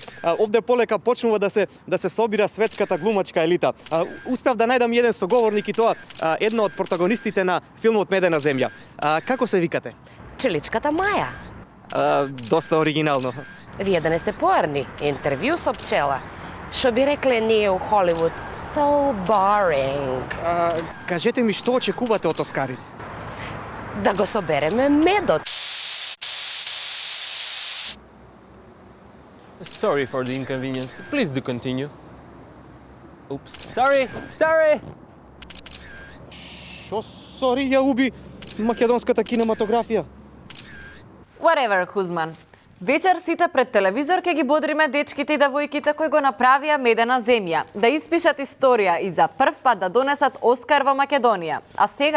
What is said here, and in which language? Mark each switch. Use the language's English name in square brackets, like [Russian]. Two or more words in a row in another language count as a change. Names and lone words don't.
[Macedonian] Овде полека почнува да се собира светската глумачка елита. Успеав да најдам еден соговорник и тоа едно од протагонистите на филмот Медена земја. Како се викате? Пчеличката Маја. Доста оригинално. Вие да не сте поарни. Интервју со пчела. Што би рекле ние у Холивуд? [English] So boring. [Macedonian] Кажете ми, што очекувате од Оскарите? Да го собереме медот. [English] Sorry for the inconvenience. Please do continue. Oops. Sorry. [Macedonian] Шо сори ја уби македонската кинематографија? [English] Whatever, Кузман. [Macedonian] Вечер сите пред телевизор ќе ги бодриме дечките и девојките кои го направија Медена земја, да испишат историја и за прв пат да донесат Оскар во Македонија.